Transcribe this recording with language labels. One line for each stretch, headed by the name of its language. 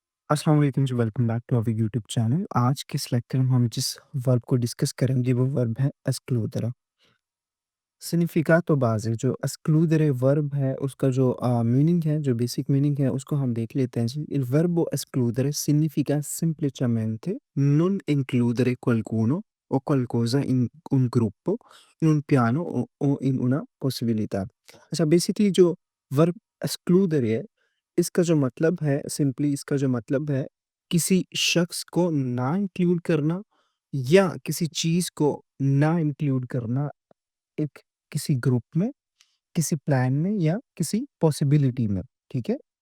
Hindi: अस्सलाम वालेकुम जी, welcome back to our YouTube channel. आज के इस लेक्चर में हम जिस वर्ब को डिस्कस करेंगे वो वर्ब है एस्क्लूदरा।
Italian: सिग्निफिकातो बाज़
Hindi: जो एस्क्लूदरे वर्ब है उसका जो मीनिंग है, जो बेसिक मीनिंग है उसको हम देख लेते हैं जी।
Italian: Il verbo escludere significa semplicemente non includere qualcuno o qualcosa in un gruppo, in un piano o in una possibilità।
Hindi: अच्छा, बेसिकली जो वर्ब एस्क्लूदरे है, इसका जो मतलब है सिंपली इसका जो मतलब है किसी शख्स को ना इंक्लूड करना या किसी चीज़ को ना इंक्लूड करना एक किसी ग्रुप में, किसी प्लान में या किसी पॉसिबिलिटी में, ठीक है?